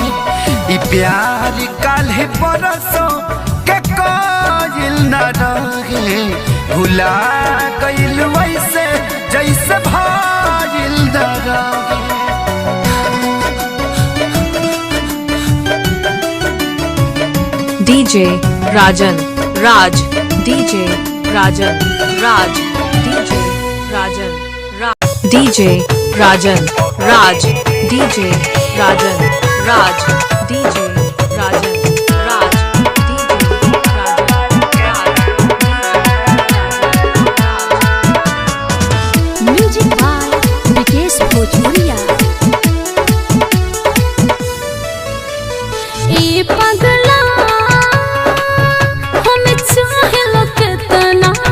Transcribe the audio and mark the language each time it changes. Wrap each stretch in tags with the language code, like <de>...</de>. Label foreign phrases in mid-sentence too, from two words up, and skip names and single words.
<bho>ई प्यार काल्हे परसों के काजिल न रहे भुला गइलू ऐसे जैसे भाजिल न रहे। DJ Rajan Raj DJ Rajan Raj DJ Rajan Raj DJ Rajan Raj DJ Rajan Raj DJ Rajan Raj DJ Rajan</bho> <en>music by</en> <bho>विकेश भोजपुरिया। ए पगला हमें चाहे लो कितना</bho>